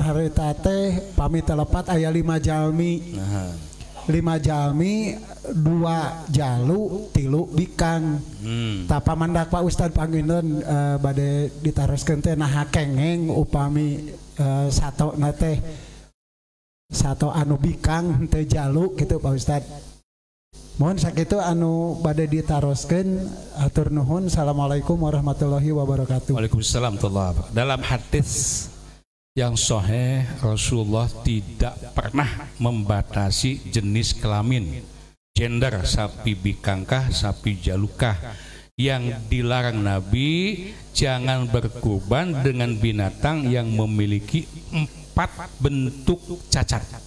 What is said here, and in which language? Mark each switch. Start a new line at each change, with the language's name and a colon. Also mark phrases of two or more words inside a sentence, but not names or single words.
Sundanese: harita teh pami telepat aya 5 jalmi 5 jalmi 2 jalu 3 bikang tapa mandak Pak Ustad panginten bade ditaroskeun teh nah kengeng upami sato nate sato anu bikang teu jalu gitu Pak Ustad. Mohon sakitu anu bade ditaroskeun atur nuhun.
Arabic: السلام عليكم ورحمة الله وبركاته. وعليكم السلام ورحمة الله وبركاته.
Indonesian: Dalam hadis Yang sahih, Rasulullah tidak pernah membatasi jenis kelamin, gender,
Sundanese: sapi bikangkah, sapi jalukah.
Indonesian: Yang dilarang Nabi, jangan berkurban dengan binatang yang memiliki 4 bentuk cacat.